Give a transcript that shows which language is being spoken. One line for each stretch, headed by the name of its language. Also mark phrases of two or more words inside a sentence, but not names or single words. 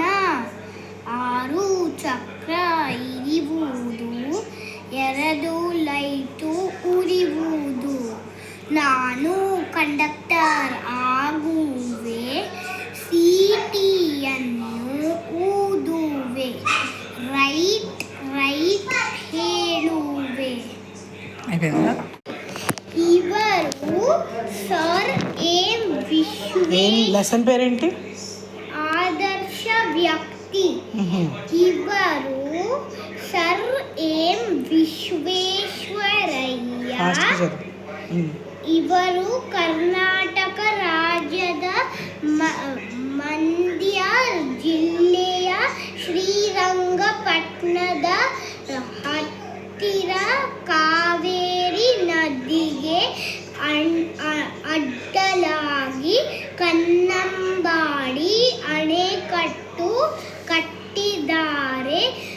Kannada: 6 ಚಕ್ರ ಇರಿವುದು 2 ಲೈಟು ಉರಿವುದು, ನಾನು ಕಂಡಕ್ಟರ್ ಆಗುವೆ ಸೀಟಿಯನ್ನು ಊದುವೆ,
English: right right
Kannada: ಹೇಳುವೆ. ಇವರು ಸರ್ ಎಂ
Telugu: లెసన్ పేరేంటి? ఆదర్శ వ్యక్తి. ఇವರು సర్ ఎం విశ్వేశ్వరయ్య.
Kannada: ಇವರು ಕರ್ನಾಟಕ ರಾಜ್ಯದ ಮಂಡ್ಯ ಜಿಲ್ಲೆಯ ಶ್ರೀರಂಗಪಟ್ಟಣದ ಹತ್ತಿರ ಕಾವೇರಿ ನದಿಗೆ ಅಡ್ಡಲಾಗಿ ಕನ್ನಂಬಾಡಿ ಅಣೆಕಟ್ಟು ಕಟ್ಟಿದ್ದಾರೆ.